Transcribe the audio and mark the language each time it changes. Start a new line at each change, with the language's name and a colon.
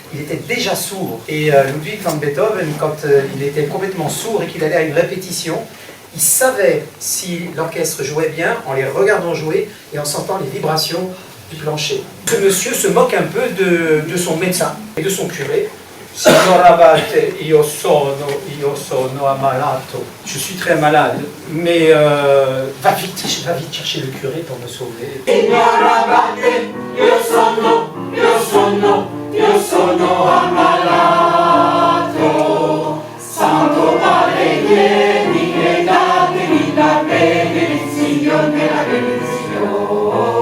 French: Il était déjà sourd. Et Ludwig van Beethoven, quand il était complètement sourd et qu'il allait à une répétition, il savait si l'orchestre jouait bien en les regardant jouer et en sentant les vibrations du plancher. Ce monsieur se moque un peu de son médecin et de son curé.
Italian: Signor Abate, io sono ammalato.
French: Je suis très malade, mais va vite chercher le curé pour me sauver.
Italian: Signor Abate, io sono ammalato. Santo Padre, vieni e datemi la benedizione, la benedizione.